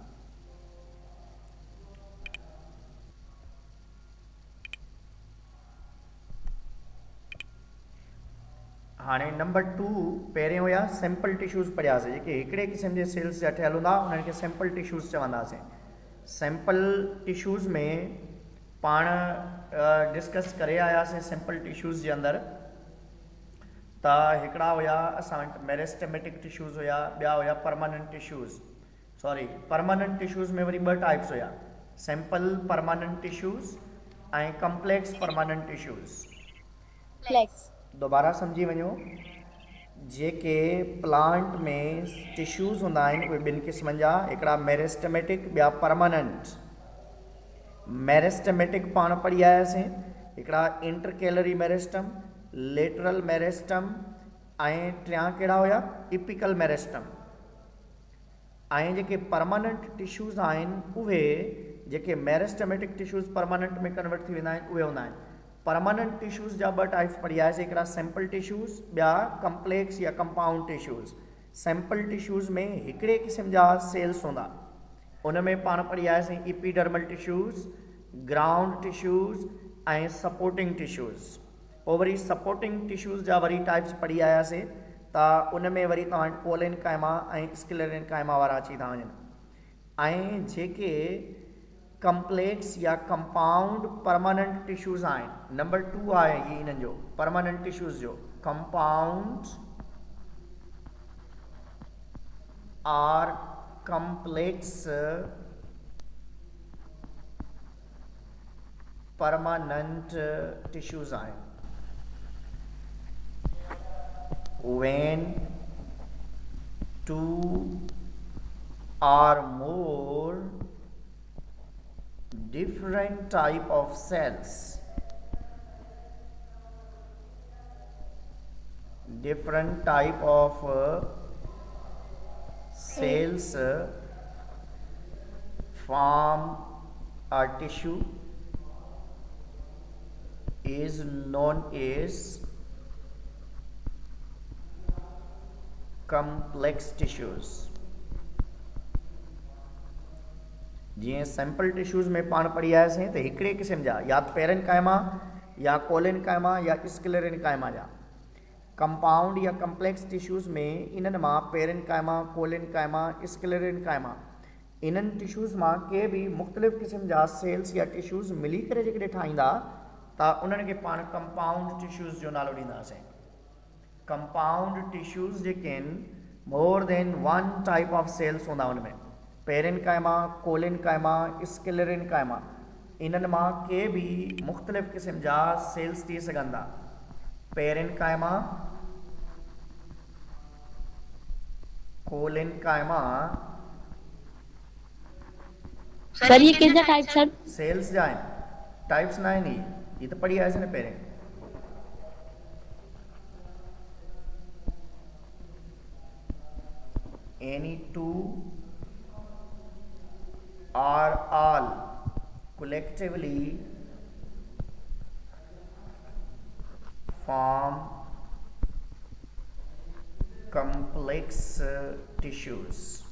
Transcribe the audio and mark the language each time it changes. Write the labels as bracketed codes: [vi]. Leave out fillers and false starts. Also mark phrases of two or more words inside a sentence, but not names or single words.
[sd] हाणे नंबर 2 पहिरें हुया [en] sample tissues [sd] पढ़ियासीं जेके हिकिड़े क़िस्म जे सेल्स जा ठहियल हूंदा, उन्हनि खे [en] sample tissues [sd] चवंदासीं. [en] sample tissues [sd] में पाण डिस्कस करे आयासीं [en] sample tissues [sd] जे अंदरि. त हिकिड़ा हुया असां वटि [en] meristematic tissues [sd] हुया, ॿिया हुया [en] permanent tissues. permanent tissues [sd] में वरी 2 टाइप्स हुया, [en] sample permanent tissues [sd] ऐं [en] complex permanent tissues. [sd] दोबारा सम्झी वञो, जेके प्लांट में टिश्यूज़ हूंदा आहिनि उहे 2 क़िस्मनि जा, हिकिड़ा मेरिस्टेमेटिक ॿिया परमानेंट. मेरिस्टेमेटिक पाण पढ़ी आयासीं, हिकिड़ा [en] intercalary meristem, lateral meristem [sd] ऐं टियां कहिड़ा हुया, [en] apical meristem. [sd] ऐं जेके [en] permanent tissues [sd] आहिनि उहे जेके [en] meristematic tissues permanent [sd] में कन्वर्ट थी वेंदा आहिनि उहे हूंदा आहिनि। [en] permanent tissues [sd] जा ॿ टाइप्स पढ़ी आयासीं, हिकिड़ा [en] simple tissues, [sd] ॿिया कम्प्लेक्स या [en] compound tissues. simple tissues [sd] में हिकिड़े क़िस्म जा सेल्स हूंदा, उन में पाण पढ़ी आयासीं [en] epidermal tissues, ground tissues [sd] ऐं [en] supporting tissues. [sd] पोइ वरी [en] supporting tissues [sd] जा वरी टाइप्स पढ़ी आयासीं, त उन में वरी तव्हां कोलिन काइमा ऐं स्क्लेरन काइमा वारा अची था वञनि। ऐं जेके कम्प्लेक्स या [en] compound permanent tissues [sd] आहिनि, नंबर 2 आहे ही इन्हनि जो [en] permanent tissues [sd] जो, [en] compound or complex permanent tissues [sd] आहिनि। [en] When 2 or more different type of cells, different type of cells form a tissue is known as complex tissues। [sd] जीअं [en] simple tissues [sd] में पाण पढ़ी आयासीं त हिकिड़े क़िस्म जा या पेरन काइमा या कोलिन काइमा या स्क्लेरन काइमा जा। कंपाउंड या [en] complex tissues [sd] में इन्हनि मां पेरन काइमा, कोलिन काइमा, स्क्लेरन काइमा, इन्हनि टिश्यूज़ मां के बि मुख़्तलिफ़ क़िस्म जा सेल्स या टिश्यूज़ मिली करे जेकॾहिं ठाहींदा त उन्हनि खे पाण [en] compound tissues [sd] जो नालो ॾींदासीं। [en] compound tissues [sd] जेके आहिनि [en] more than one type of cells [sd] हूंदा उनमें, पेरन काइमा, कोलिन काइमा, स्क्लेरन काइमा, इन्हनि मां के बि मुख़्तलिफ़ क़िस्म जा सेल्स थी सघंदा। पेरन काइमा, कोलिन काइमा, सर ये केजा टाइप सर? सेल्स जा आहिनि, टाइप्स न आहिनि। ये तो पढ़ी आयासीं न पहिरें। [en] Any two or all collectively form complex tissues।